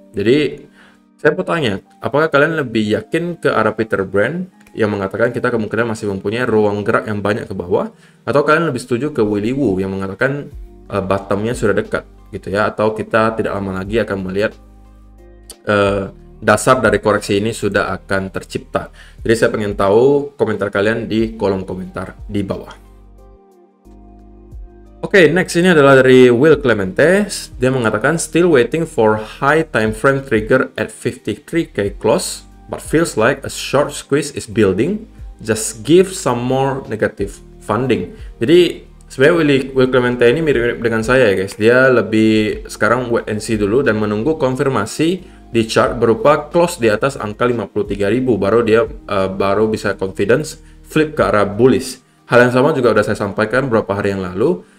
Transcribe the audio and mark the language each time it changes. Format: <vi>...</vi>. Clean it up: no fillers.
<id>Jadi saya bertanya, apakah kalian lebih yakin ke arah Peter Brand yang mengatakan kita kemungkinan masih mempunyai ruang gerak yang banyak ke bawah, atau kalian lebih setuju ke Willy Woo yang mengatakan bottomnya sudah dekat gitu ya, atau kita tidak lama lagi akan melihat dasar dari koreksi ini sudah akan tercipta. Jadi saya pengen tahu komentar kalian di kolom komentar di bawah. Oke, next ini adalah dari Will Clemente. Dia mengatakan</id> <en>still waiting for high time frame trigger at 53k close, but feels like a short squeeze is building. Just give some more negative funding.</en> <id>Jadi sebenarnya Will Clemente ini mirip-mirip dengan saya ya guys. Dia lebih sekarang wait and see dulu dan menunggu konfirmasi di chart berupa close di atas angka 53.000, baru dia baru bisa confidence flip ke arah bullish. Hal yang sama juga udah saya sampaikan beberapa hari yang lalu.</id>